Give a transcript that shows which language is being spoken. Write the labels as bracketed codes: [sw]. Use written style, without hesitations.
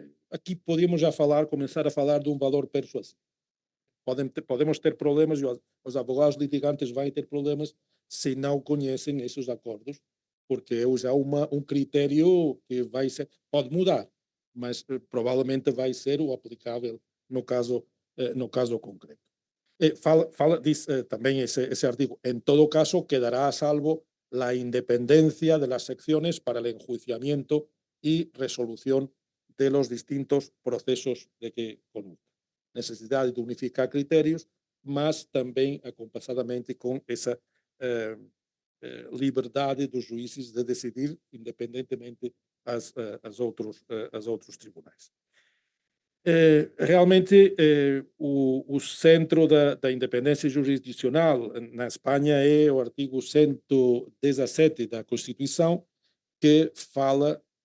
[pt] Aqui podemos já começar a falar de um valor persuasivo. Podemos ter problemas, e os advogados litigantes vão ter problemas se não conhecem esses acordos, porque é já um critério que pode mudar, mas provavelmente vai ser o aplicável no caso concreto. Diz [es] también ese artículo, en todo caso quedará a salvo la independencia de las secciones para el enjuiciamiento y resolución de los distintos procesos de que conozca. Necesidad de unificar criterios, [pt] mas também acompassadamente com essa liberdade dos juízes de decidir independentemente as outros tribunais. Realmente o centro da independência jurisdicional na Espanha é o artigo 117 da Constituição, que fala